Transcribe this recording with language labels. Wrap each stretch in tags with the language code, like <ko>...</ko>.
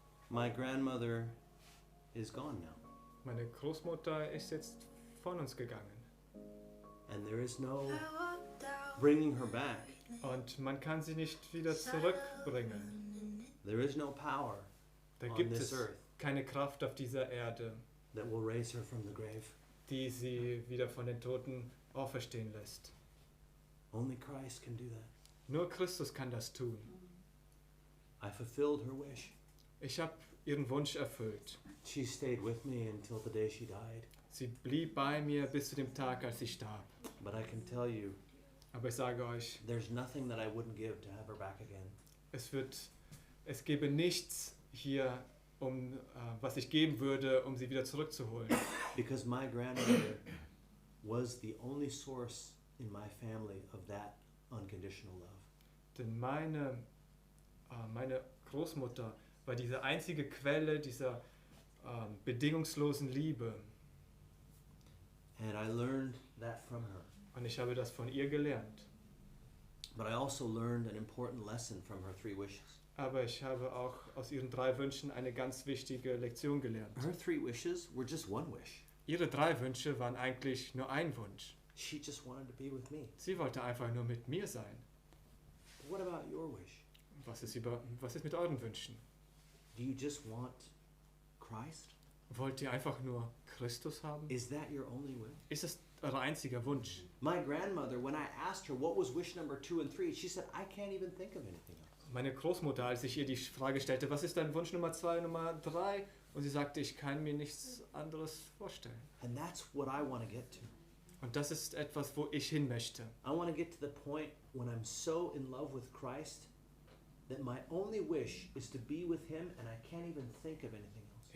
<en>my grandmother is gone now.</en> <de>meine Großmutter ist jetzt von uns gegangen.</de> <en>And there is no bringing her back.</en> <de>Und man kann sie nicht wieder zurückbringen.</de> <en>There is no power</en> <de>Da</de> <en>on</en> <de>gibt</de> <en>this</en> <de>es</de> <en>earth</en> <de>keine Kraft auf dieser Erde,</de> <en>that will raise her from the grave.</en> <de>die sie wieder von den Toten auferstehen lässt.</de> <en>Only Christ can do that.</en> <de>Nur Christus kann das tun.</de> <en>I fulfilled her wish.</en> <de>Ich habe ihren Wunsch erfüllt.</de> <en>She stayed with me until the day she died.</en> <de>Sie blieb bei mir bis zu dem Tag, als sie starb.</de> <en>But I can tell you,</en> <de>Aber ich sage euch,</de> <en>there's nothing that I wouldn't give to have her back again.</en> <de>es gäbe nichts hier, was ich geben würde, um sie wieder zurückzuholen.</de> <en>Because my grandmother was the only source in my family of that unconditional love.</en> <de>Denn meine Großmutter war diese einzige Quelle dieser bedingungslosen Liebe.</de> <en>And I learned that from her.</en> <de>Und ich habe das von ihr gelernt.</de> <en>But I also learned an important lesson from her 3 wishes.</en> <de>Aber ich habe auch aus ihren 3 Wünschen eine ganz wichtige Lektion gelernt.</de> <en>Her 3 wishes were just one wish.</en> <de>Ihre 3 Wünsche waren eigentlich nur ein Wunsch.</de> <en>She just wanted to be with me.</en> <de>Sie wollte einfach nur mit mir sein.</de> <en>What about your wish?</en> <de>Was ist mit euren Wünschen?</de> <en>Do you just want Christ?</en> <de>Wollt ihr einfach nur Christus haben?</de> <en>Is that your only will?</en> <de>Ist es euer einziger Wunsch?</de> <en>My grandmother, when I asked her what was wish number 2 and 3, she said, I can't even think of anything else.</en> <de>Meine Großmutter, als ich ihr die Frage stellte, was ist dein Wunsch Nummer 2 und Nummer 3? Und sie sagte, ich kann mir nichts anderes vorstellen.</de> <en>And that's what I want to get to.</en> <de>Und das ist etwas, wo ich hin möchte.</de> <en>I want to get to the point when I'm so in love with Christ that my only wish is to be with him and I can't even think of anything else.</en>